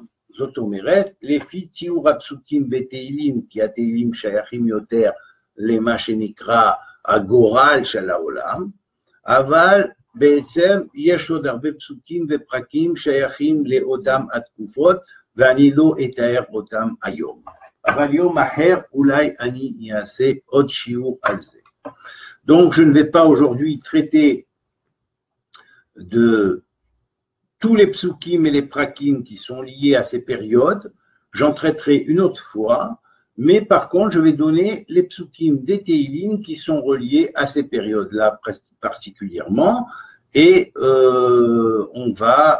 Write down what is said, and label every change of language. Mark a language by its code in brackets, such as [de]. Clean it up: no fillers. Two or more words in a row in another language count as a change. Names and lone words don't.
[he] זאת אומרת, לפי תיאור הפסוקים בתהילים, כי התהילים שייכים יותר למה שנקרא הגורל של העולם, אבל בעצם יש עוד הרבה פסוקים ופרקים שייכים לאותם התקופות, ואני לא אתאר אותם היום. אבל יום אחר אולי אני אעשה עוד שיעור על זה. [fr] Donc je ne vais pas aujourd'hui traiter de tous les psukim et les prakim qui sont liés à ces périodes, j'en traiterai une autre fois, mais par contre je vais donner les psukim des Teilim qui sont reliés à ces périodes-là particulièrement, et on va